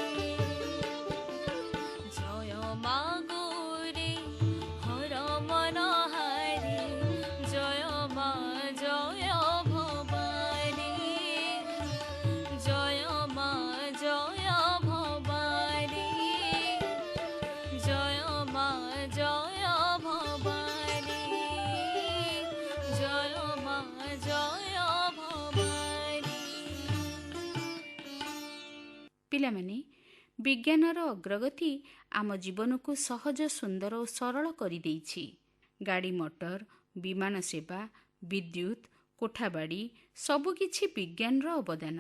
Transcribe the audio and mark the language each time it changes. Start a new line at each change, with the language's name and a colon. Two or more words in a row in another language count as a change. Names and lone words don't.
Hindi: जय मा गौरी हर मनहारी, जय मा जय भवानी, जय मा जय भवानी, जय मा जय भवानी, जय मा जय भवानी।
Odia: ପିଲାମାନେ, ବିଜ୍ଞାନର ଅଗ୍ରଗତି ଆମ ଜୀବନକୁ ସହଜ, ସୁନ୍ଦର ଓ ସରଳ କରିଦେଇଛି। ଗାଡ଼ି ମଟର, ବିମାନ ସେବା, ବିଦ୍ୟୁତ୍, କୋଠାବାଡ଼ି ସବୁକିଛି ବିଜ୍ଞାନର ଅବଦାନ।